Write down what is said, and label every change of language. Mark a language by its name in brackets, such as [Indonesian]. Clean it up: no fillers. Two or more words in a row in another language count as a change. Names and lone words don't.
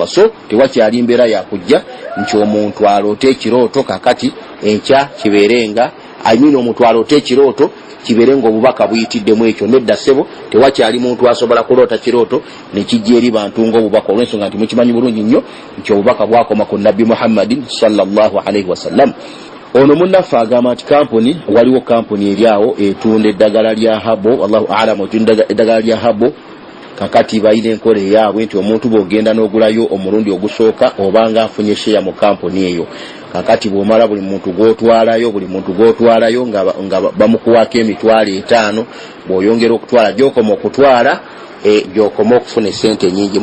[Ganda] so tewakyali mbeera yakujja nti omuntu aloote ekirooto kakati enkya kibeerenga omuntu aloote ekirooto kibeerenga obubaka buyitiddemu ekyo. nedda ssebo tewakyali muntu asobola kuloota kirooto ne kijja eri bantu ng'obubaka olw'ensonga nti mukimanyi bulungi nnyo nti obubaka bwakoma ku nabbi Muhammadin [Arabic] صلى الله عليه وسلم. [Ganda] ono munnaffe agamba nti kampuni waliwo kampuni eryawo etunda eddagala lya habo [Arabic] والله أعلم [Ganda] etunda eddagala lya habo kakati bayina enkola eyaabwe nti omuntu bw'ogenda n'ogulayo omulundi ogusooka obanga afunye sheya mu kampuni eyo kakati bw'omala buli muntu gw'otwalayo nga bamukuwako emitwalo 5 bw'oyongera okutwala gy'okoma okutwala gy'okoma okufuna esente nyingi.